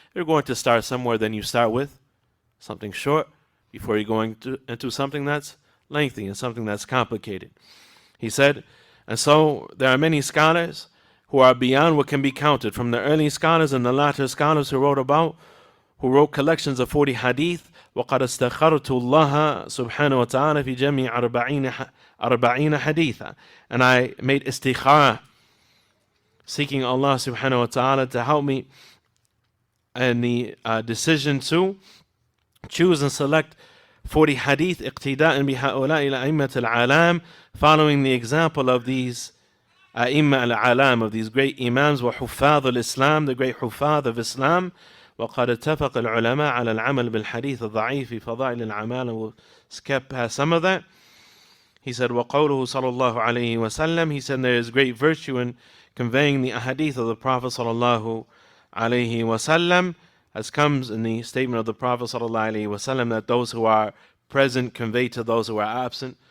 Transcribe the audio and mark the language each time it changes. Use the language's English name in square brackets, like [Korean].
[English] You're going to start somewhere, then you start with something short before you're going into something that's lengthy and something that's complicated. He said, and so there are many scholars who are beyond what can be counted, from the early scholars and the latter scholars who wrote collections of 40 hadith. [Arabic] وقد استخرت الله سبحانه وتعالى في جميع 40 حديثا. [English] And I made istikhara, seeking Allah subhanahu wa ta'ala to help me in the decision to choose and select 40 hadith [Arabic] اقتداء بهؤلاء الأئمة العالم, [English] following the example of these [Arabic] أئمة العالم, [English] of these great imams, [Arabic] وحفاظ الإسلام, [English] the great حفاظ of Islam. [Arabic] وقد اتفق العلماء على العمل بالحديث الضعيف في فضائل الأعمال. [English] We'll skip past some of that. He said, [Arabic] وقوله صلى الله عليه وسلم, [English] he said there is great virtue in conveying the ahadith of the Prophet صلى الله عليه وسلم, as comes in the statement of the Prophet صلى الله عليه وسلم, that those who are present convey to those who are absent.